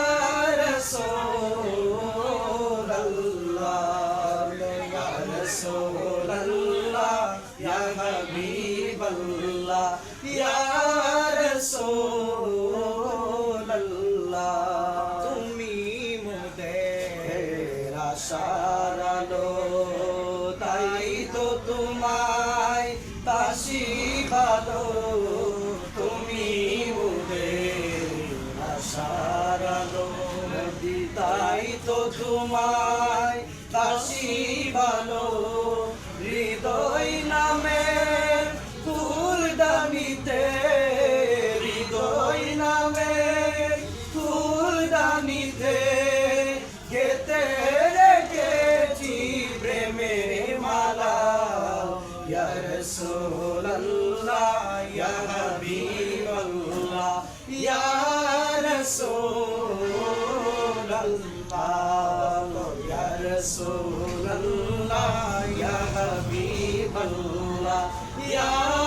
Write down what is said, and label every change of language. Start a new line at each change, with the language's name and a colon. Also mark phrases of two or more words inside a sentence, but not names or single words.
Arabic: رسول الله يا رسول الله يا حبيب الله يا رسول الله
Bangla: তুমি মোদের আশার আলো তাই তো তোমায় বাসি ভালো তুমি মোদের আশার আলো তাই তো তোমায় বাসি ভালো হৃদয় নামের ফুলদানিতে হৃদয় নামের ফুলদানিতে গেতে রেখেছি প্রেমের মালা
Arabic: يا رسول الله يا حبيب الله يا رسول الله يا رسول الله يا حبيب الله يا